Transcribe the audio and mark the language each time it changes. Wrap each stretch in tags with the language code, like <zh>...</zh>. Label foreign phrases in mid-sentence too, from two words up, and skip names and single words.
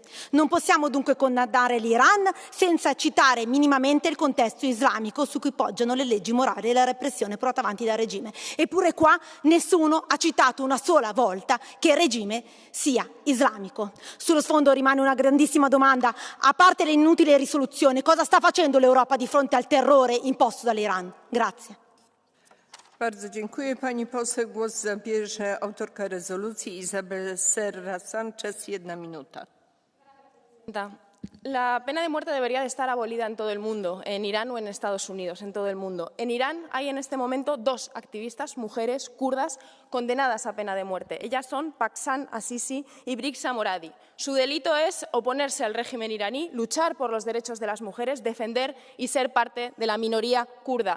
<it>Non possiamo dunque condannare l'Iran senza citare minimamente il contesto islamico su cui poggiano le leggi morali e la repressione portata avanti dal regime. Eppure qua nessuno ha citato una sola volta che il regime sia islamico. Sullo sfondo rimane una grandissima domanda: a parte le inutili risoluzioni, cosa sta facendo l'Europa di fronte al terrore imposto dall'Iran? Grazie.</it> <pl>Bardzo dziękuję, pani poseł. Głos zabierze autorka rezolucji Isabel Serra Sánchez. 1 minuta.</pl> <es>La pena de muerte debería de estar abolida en todo el mundo, en Irán o en Estados Unidos, en todo el mundo. En Irán hay en este momento 2 activistas, mujeres kurdas, condenadas a pena de muerte. Ellas son Pakshan Azizi y Briksa Moradi. Su delito es oponerse al régimen iraní, luchar por los derechos de las mujeres, defender y ser parte de la minoría kurda.</es>